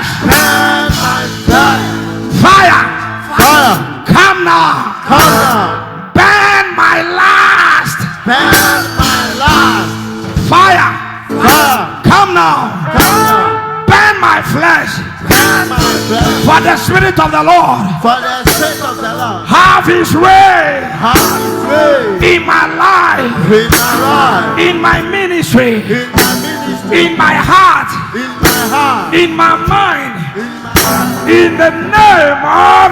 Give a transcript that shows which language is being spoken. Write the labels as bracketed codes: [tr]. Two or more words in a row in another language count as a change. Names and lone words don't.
[en] Burn my flesh. Fire. Fire. Come now. Come now. Burn my last. Burn my last. Fire. Fire. Come now. Come now. Burn my flesh. Burn my flesh. For the Spirit of the Lord. For the Spirit of the Lord. Have His way. Have His way. In my life. In my life. In my ministry. In my ministry. In my heart. In my heart. In my mind. In my heart. In the name of